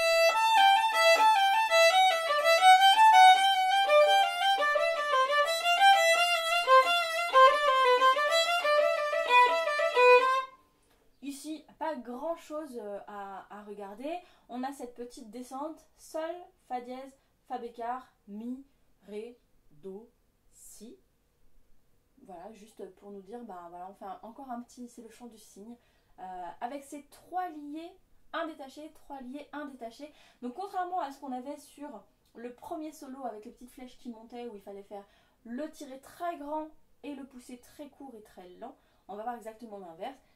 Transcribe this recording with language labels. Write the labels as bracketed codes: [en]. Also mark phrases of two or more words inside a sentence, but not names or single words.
[fr] Ici, pas grand chose à regarder. On a cette petite descente, sol, fa dièse, fa bécard, mi, ré, do, si. Voilà, juste pour nous dire, voilà, on fait encore un petit, c'est le chant du cygne, avec ces 3 liés, 1 détaché, 3 liés, 1 détaché. Donc contrairement à ce qu'on avait sur le premier solo avec les petites flèches qui montaient, où il fallait faire le tirer très grand et le pousser très court et très lent, on va voir exactement l'inverse.